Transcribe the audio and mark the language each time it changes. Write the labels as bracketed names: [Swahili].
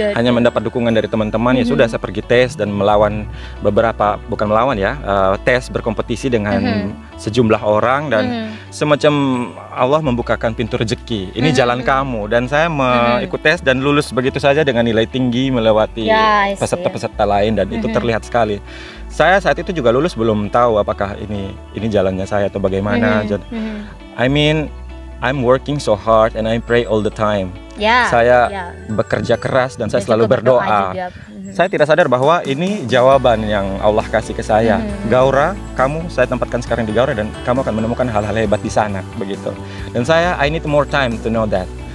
[Indonesian] Hanya mendapat dukungan dari teman-teman. Ya sudah, saya pergi tes dan melawan beberapa, bukan melawan ya, tes berkompetisi dengan sejumlah orang, dan semacam Allah membukakan pintu rezeki. Ini jalan kamu, dan saya ikut tes dan lulus begitu saja dengan nilai tinggi melewati peserta-peserta lain, dan itu terlihat sekali. Saya saat itu juga lulus belum tahu apakah ini jalannya saya atau bagaimana. [English] I mean, I'm working so hard and I pray all the time. [Indonesian] Saya bekerja keras dan saya selalu berdoa. Saya tidak sadar bahwa ini jawaban yang Allah kasih ke saya. Gaura, saya tempatkan sekarang di Gaura, dan kamu akan menemukan hal-hal hebat di sana, begitu. [English] Dan I need more time to know that.